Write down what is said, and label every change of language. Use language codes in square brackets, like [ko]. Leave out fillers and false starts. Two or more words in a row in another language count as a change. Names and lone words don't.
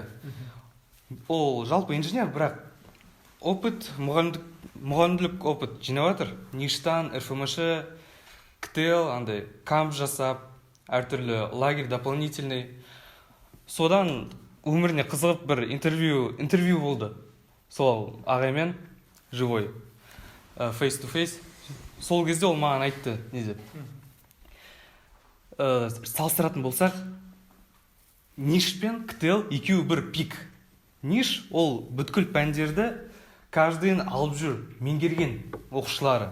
[kk] Ол жалпы инженер, бірақ опыт, мұғалімділік опыт жинап жатыр. Ништан, РФМШ, КТЛ, андай камп жасап, әртүрлі лагерь дополнительный. Содан өміріне қызығып бір интервью болды. Сол ағаймен живой, [en] face to face. [kk] Сол кезде ол маған айтты, не деп. Салыстыратын болсақ, ниш пен КТЛ екеуі бір пик. Ниш ол бүткіл пәндерді каждыйын алып жүр, меңгерген оқушылары.